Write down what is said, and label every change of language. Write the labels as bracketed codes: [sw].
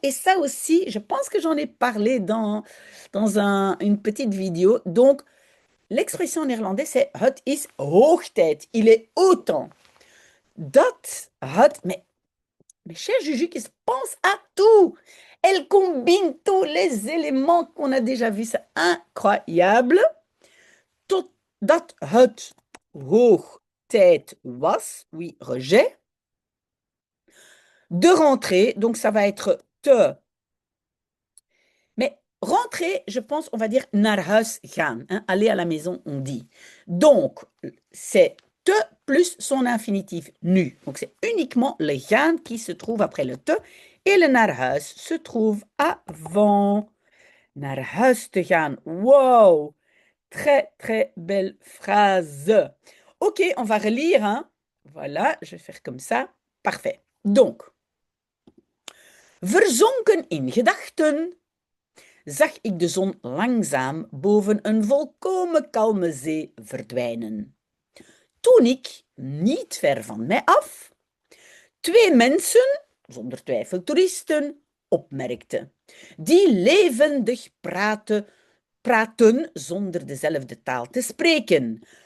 [fr] Et ça aussi, je pense que j'en ai parlé dans une petite vidéo. Donc, l'expression en néerlandais, c'est [nl] het is hoogtijd. [fr] Il est autant. Dat, het, mais chère Juju, qui pense à tout. Elle combine tous les éléments qu'on a déjà vus. C'est incroyable. [nl] Totdat het hoogtijd was. [fr] Oui, rejet. De rentrer, donc ça va être te. Mais rentrer, je pense, on va dire naar huis gaan. Hein, aller à la maison, on dit. Donc, c'est te plus son infinitif nu. Donc, c'est uniquement le gaan qui se trouve après le te. Et le naar huis se trouve avant. [nl] Naar huis te gaan. [fr] Wow! Très, très belle phrase. Ok, on va relire. Hein? Voilà, je vais faire comme ça. Parfait. [nl] Donc, verzonken in gedachten zag ik de zon langzaam boven een volkomen kalme zee verdwijnen. Toen ik, niet ver van mij af, twee mensen, zonder twijfel toeristen, opmerkte, die levendig praten zonder dezelfde taal te spreken,